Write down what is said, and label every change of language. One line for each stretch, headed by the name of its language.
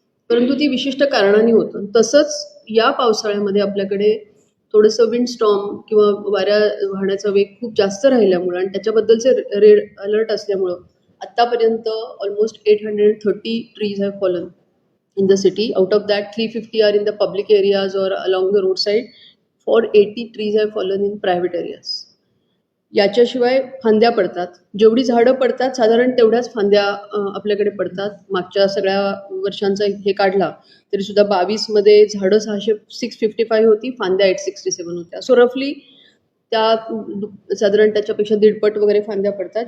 Marathi: परंतु ती विशिष्ट कारणाने होतं. तसंच या पावसाळ्यामध्ये आपल्याकडे थोडंसं विंड स्टॉर्म किंवा वाऱ्या वाहण्याचा वेग खूप जास्त राहिल्यामुळं आणि त्याच्याबद्दलचे रेड अलर्ट असल्यामुळं आत्तापर्यंत
English: Almost 830 trees have fallen in the city. Out of that, 350 are in the public areas or along the roadside. 480 trees have fallen in private areas.
Marathi: याच्याशिवाय फांद्या पडतात. जेवढी झाडं पडतात साधारण तेवढ्याच फांद्या आपल्याकडे पडतात. मागच्या सगळ्या वर्षांचा हे काढला तरी सुद्धा 22मध्ये झाडं 655 होती, फांद्या 867 होत्या.
English: so रफली
Marathi: त्या साधारण त्याच्यापेक्षा दीडपट वगैरे फांद्या पडतात.